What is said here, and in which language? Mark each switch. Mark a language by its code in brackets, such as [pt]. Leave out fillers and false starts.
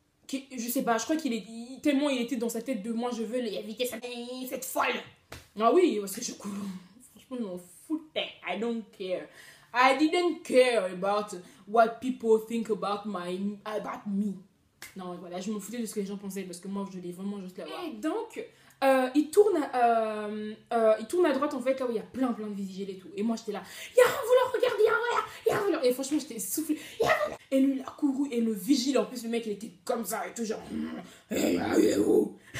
[fr] Je sais pas, je crois tellement il était dans sa tête de moi, je veux éviter cette folle. Ah oui, parce que je cours. Franchement, je m'en foutais. [en] I don't care. I didn't care about what people think about me. [fr] Non, voilà, je me foutais de ce que les gens pensaient parce que moi, je voulais vraiment juste l'avoir. Et donc, il tourne à droite, en fait, là où il y a plein de vigiles et tout. Et moi, j'étais là, il y a un voleur, regarde, il y a un voleur. Et franchement, j'étais soufflée, il y a un voleur. Et lui, il a couru. Et le vigile, en plus, le mec, il était comme ça et tout, genre, hey, où?